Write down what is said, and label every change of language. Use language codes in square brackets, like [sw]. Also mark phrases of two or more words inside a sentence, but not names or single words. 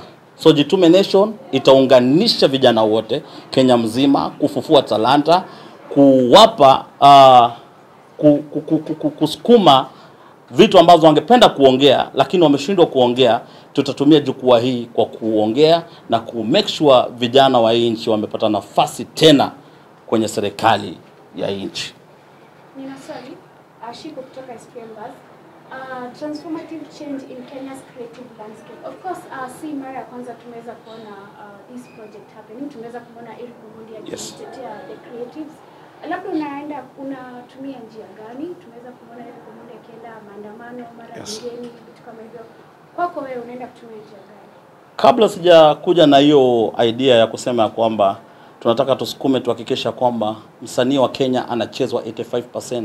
[sw] So Determination itaunganisha vijana wote Kenya mzima, kufufua talanta, kuwapa kusukuma vitu ambazo wangependa kuongea lakini wameshindwa kuongea. Tutatumia jukwaa hii kwa kuongea na ku [en] make sure [sw] vijana wa nchi wamepata nafasi tena kwenye serikali ya nchi. Nina swali, Ashiko kutoka SPM Buzz. [en] Transformative change in Kenya's creative landscape. Of course, [sw] si mara ya kwanza tumeweza kuona [en] this project happening. [sw] Tumeweza kuona Eric Omondi akitetea [en] the creatives. [sw] Labda unatumia njia gani? Tumeweza kuona Eric Omondi akienda maandamano mara nyingine vitu kama hivyo. Kwako wewe unaenda kutumia njia gani? Kabla sijakuja na hiyo idea ya kusema kwamba tunataka tusukume tuhakikisha kwamba msanii wa Kenya anachezwa 85%.